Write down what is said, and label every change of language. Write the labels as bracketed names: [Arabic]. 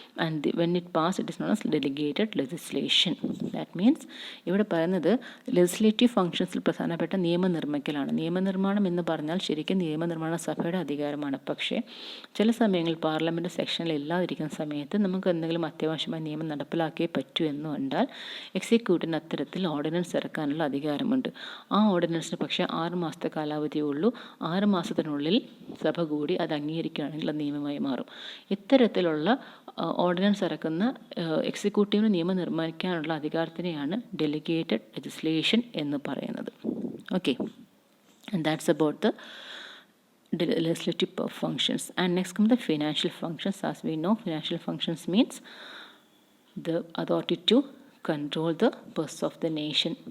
[English] And when it passed, it is known as delegated legislation. That means [Malayalam] ഇവിടെ പറയുന്നത് legislative ഫങ്ഷൻസിൽ പ്രധാനപ്പെട്ട നിയമനിർമ്മിക്കലാണ്. നിയമനിർമ്മാണം എന്ന് പറഞ്ഞാൽ ശരിക്കും നിയമനിർമ്മാണ സഭയുടെ അധികാരമാണ്. പക്ഷേ ചില സമയങ്ങളിൽ പാർലമെൻറ്റ് സെക്ഷനിൽ ഇല്ലാതിരിക്കുന്ന സമയത്ത് നമുക്ക് എന്തെങ്കിലും അത്യാവശ്യമായ നിയമം നടപ്പിലാക്കിയേ പറ്റൂ എന്നുണ്ട് എക്സിക്യൂട്ടീവിന് അത്തരത്തിൽ ഓർഡിനൻസ് ഇറക്കാനുള്ള അധികാരമുണ്ട്. ആ ഓർഡിനൻസിന് പക്ഷേ 6 മാസത്തെ കാലാവധിയേ ഉള്ളൂ. 6 മാസത്തിനുള്ളിൽ സഭ കൂടി അത് അംഗീകരിക്കുകയാണെങ്കിൽ അത് നിയമമായി മാറും. ഇത്തരത്തിലുള്ള ഓർഡിനൻസ് ഇറക്കുന്ന എക്സിക്യൂട്ടീവിന് നിയമം നിർമ്മിക്കാനുള്ള അധികാരത്തിനെയാണ് ഡെലിഗേറ്റഡ് ലെജിസ്ലേഷൻ എന്ന് പറയുന്നത്. [English] Okay, and that's about the legislative functions. And next come the financial functions. As we know, financial functions means the authority to control the purse of the nation.